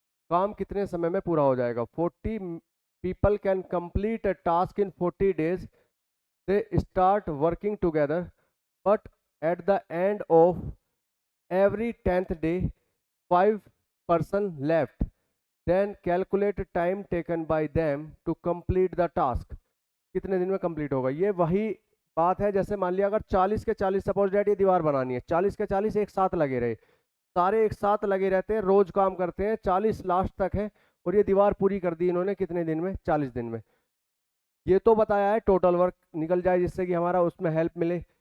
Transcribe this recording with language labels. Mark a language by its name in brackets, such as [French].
[Hindi] काम कितने समय में पूरा हो जाएगा? [English] 40 people can complete a task in 40 days। They start working together, but at the end of every 10th day 5 person left. Then calculate time taken by them to complete the task। [Hindi] कितने दिन में complete होगा? ये वही बात है जैसे मान लिया अगर 40 के 40 [English] suppose that [Hindi] ये दीवार बनानी है, 40 के 40 एक साथ लगे रहे, सारे एक साथ लगे रहते हैं, रोज काम करते हैं, 40 लास्ट तक है, और ये दीवार पूरी कर दी इन्होंने कितने दिन में? 40 दिन में। ये तो बताया है टोटल वर्क निकल जाए जिससे कि हमारा उसमें हेल्प मिले।